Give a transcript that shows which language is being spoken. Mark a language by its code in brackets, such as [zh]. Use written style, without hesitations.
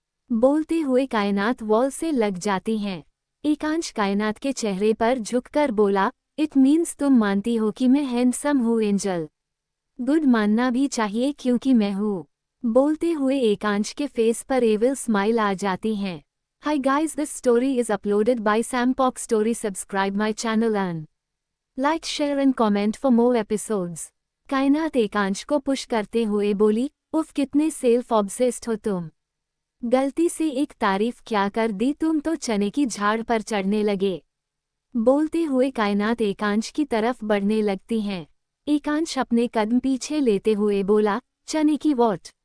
[hi] बोलते हुए कायनात वॉल से लग जाती हैं। एकांश कायनात के चेहरे पर झुककर बोला, [en] it means [hi] तुम मानती हो कि मैं हैंडसम हूँ एंजल। गुड मानना भी चाहिए क्योंकि मैं हूँ। बोलते हुए एकांश के फेस पर एविल स्माइल आ जाती हैं। [en] Hi guys, this story is uploaded by Sampok Story. Subscribe my channel and like, share and comment for more episodes. [hi] कायनात एकांश को पुश करते हुए बोली, उफ कितने [en] self obsessed [hi] हो तुम। गलती से एक तारीफ क्या कर दी तुम तो चने की झाड़ पर चढ़ने लगे। बोलते हुए कायनात एकांश की तरफ बढ़ने लगती हैं। एकांश अपने कदम पीछे लेते हुए बोला, चने की वॉट?